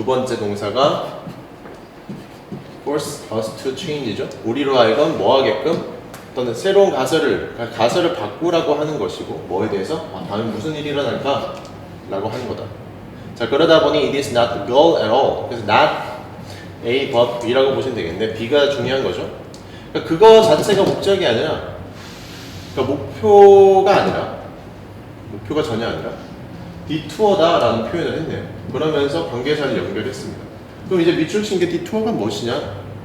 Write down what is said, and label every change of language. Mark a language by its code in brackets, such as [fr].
[ko] 두 번째 동사가 [en] force us to change죠. [ko] 우리로 하여금 뭐 하게끔 어떤 새로운 가설을 바꾸라고 하는 것이고 뭐에 대해서 다음에 무슨 일이 일어날까? 라고 하는 거다. [en] 자, 그러다 보니 it is not the goal at all. [ko] 그래서 not A but B라고 보시면 되겠는데 B가 중요한 거죠. 그러니까 그거 자체가 목적이 아니라 그러니까 목표가 전혀 아니라 디투어다 라는 표현을 했네요. 그러면서 관계사를 연결했습니다. 그럼 이제 밑줄 친 게 디투어가 무엇이냐?